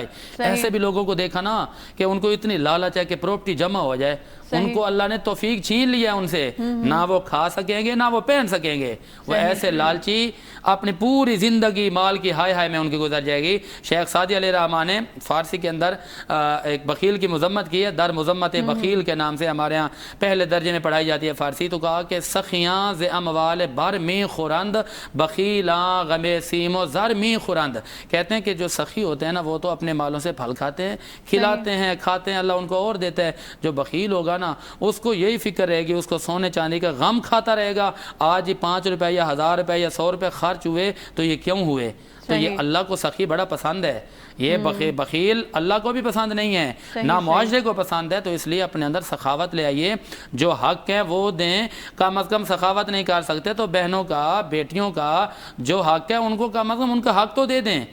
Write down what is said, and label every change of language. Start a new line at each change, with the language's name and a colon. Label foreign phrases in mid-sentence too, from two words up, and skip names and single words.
Urdu: ایسے بھی لوگوں کو دیکھا نا کہ ان کو اتنی لالچ ہے کہ پراپرٹی جمع ہو جائے, ان کو اللہ نے توفیق چھین لیا ان سے, نہ وہ کھا سکیں گے نہ وہ پہن سکیں گے. وہ ایسے لالچی اپنی پوری زندگی مال کی ہائے ہائے میں ان کی گزر جائے گی. شیخ سعدی
Arabic: علیہ الرحمٰن
Urdu: نے فارسی کے اندر ایک بخیل کی مذمت کی ہے, در مذمت بخیل کے نام سے ہمارے ہاں پہلے درجے میں پڑھائی جاتی ہے فارسی. تو کہا کہ
Persian: سخیاں ز اموال بر می خورند بخیلاں غم سیم و زر می خورند.
Urdu: کہتے ہیں کہ جو سخی ہوتے ہیں نا وہ تو اپنے مالوں سے پھل کھاتے ہیں, کھلاتے ہیں, کھاتے ہیں, اللہ ان کو اور دیتا ہے. جو بخیل ہوگا نا اس کو یہی فکر رہے گی, اس کو سونے چاندی کا غم کھاتا رہے گا. آج ہی 5 روپے یا 1000 روپے یا 100 روپے خرچ ہوئے تو یہ کیوں ہوئے, تو یہ اللہ کو سخی بڑا پسند ہے، یہ بخیل اللہ کو بھی پسند نہیں ہے، نہ معاشرے کو پسند ہے، تو اس لیے اپنے اندر سخاوت لے آئیے، جو حق ہے وہ دیں، کم از کم سخاوت نہیں کر سکتے تو بہنوں کا، بیٹیوں کا جو حق ہے ان کو کم از کم ان کا حق تو دے دیں۔